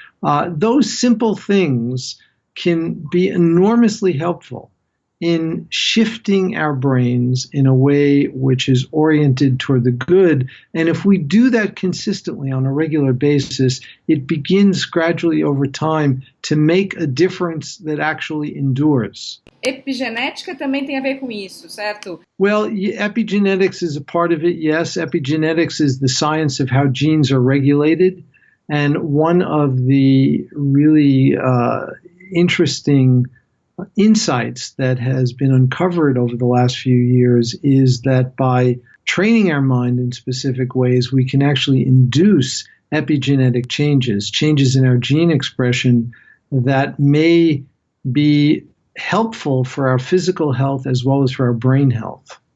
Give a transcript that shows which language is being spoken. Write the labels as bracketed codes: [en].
[en] Those simple things can be enormously helpful in shifting our brains in a way which is oriented toward the good. And if we do that consistently on a regular basis, it begins gradually over time to make a difference that actually endures. [pt] Epigenética também tem a ver com isso, certo? [en] Well, epigenetics is a part of it, yes. Epigenetics is the science of how genes are regulated. And one of the really interesting insights that has been uncovered over the last few years is that by training our mind in specific ways, we can actually induce epigenetic changes in our gene expression that may be helpful for our physical health as well as for our brain health.